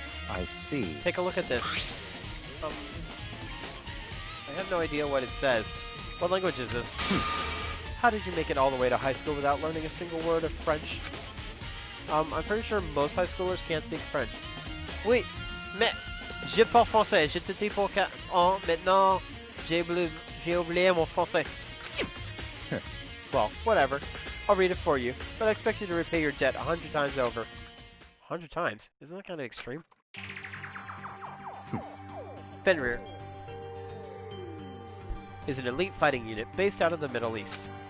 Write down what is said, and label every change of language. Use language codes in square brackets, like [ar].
[en] I see. Take a look at this. I have no idea what it says. What language is this? How did you make it all the way to high school without learning a single word of French? I'm pretty sure most high schoolers can't speak French. [fr] Oui, mais je parle français. Je te dis pour maintenant j'ai oublié mon français. [en] Well, whatever. I'll read it for you, but I expect you to repay your debt 100 times over. 100 times? Isn't that kind of extreme? Fenrir is an elite fighting unit based out of the Middle East.